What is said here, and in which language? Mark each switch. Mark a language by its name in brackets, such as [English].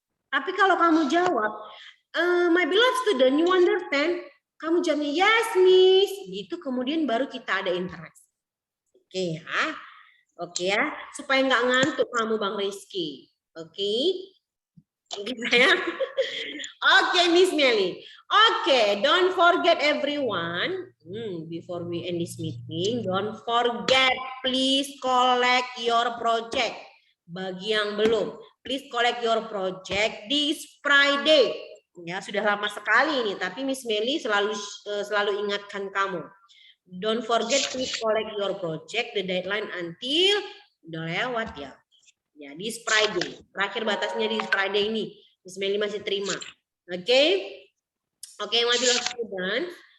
[Indonesian] Tapi kalau kamu jawab, [English] my beloved student, you understand? [Indonesian] Kamu jawabnya yes, Miss. Gitu, kemudian baru kita ada interaksi. Oke ya. Oke ya, supaya nggak ngantuk kamu Bang Rizky. Oke. Sayang. Oke, Miss Meli. [English] Oke, don't forget everyone. Before we end this meeting, don't forget, please collect your project. [Indonesian] Bagi yang belum, [English] please collect your project this Friday. [Indonesian] Ya, sudah lama sekali ini, tapi Miss Meli selalu ingatkan kamu. [English] Don't forget to collect your project, the deadline until [Indonesian] udah lewat ya. Ya, [English] this Friday. [Indonesian] Terakhir batasnya di Friday ini. Miss Meli masih terima. Oke? [English] Oke, my beloved students.